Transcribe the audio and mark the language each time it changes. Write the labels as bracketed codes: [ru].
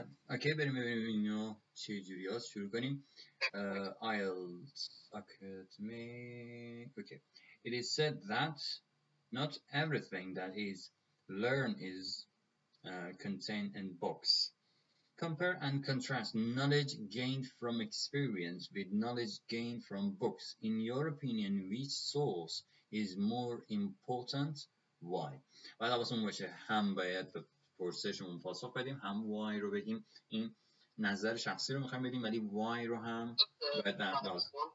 [fa] اوکی بریم ببینیم اینو چه جوری هست. شروع کنیم. [en] IELTS academy. Okay. It is said that not everything that is learned is contained in books. Compare and contrast knowledge gained from experience with knowledge gained from books. In your opinion, which source is more important? Why? [fa] باید حواسمون باشه هم باید به پرسشمون پاسخ بدیم، هم why رو بگیم. این نظر شخصی رو میخوایم بدیم، ولی why رو هم باید لازم.